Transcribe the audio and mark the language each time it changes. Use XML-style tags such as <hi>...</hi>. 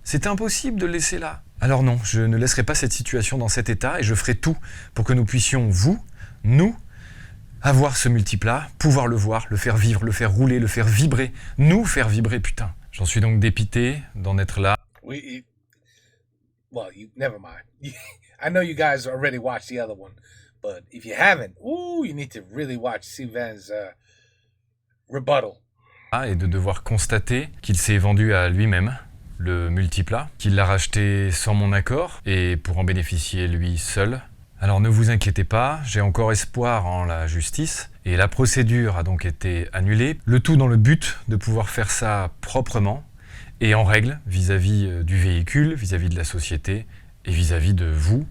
<fr>C'est impossible de le laisser là. Alors non, je ne laisserai pas cette situation dans cet état et je ferai tout pour que nous puissions, vous, nous, avoir ce Multiplat, pouvoir le voir, le faire vivre, le faire rouler, le faire vibrer, nous faire vibrer, putain. J'en suis donc dépité d'en être là.</fr> <en>Never mind. I know you guys already watched the other one, but if you haven't, you need to really watch Sylvain's rebuttal.</en> <fr>Et de devoir constater qu'il s'est vendu à lui-même, le multiplat, qu'il l'a racheté sans mon accord et pour en bénéficier lui seul. Alors ne vous inquiétez pas, j'ai encore espoir en la justice et la procédure a donc été annulée, le tout dans le but de pouvoir faire ça proprement et en règle vis-à-vis du véhicule, vis-à-vis de la société et vis-à-vis de vous.</fr>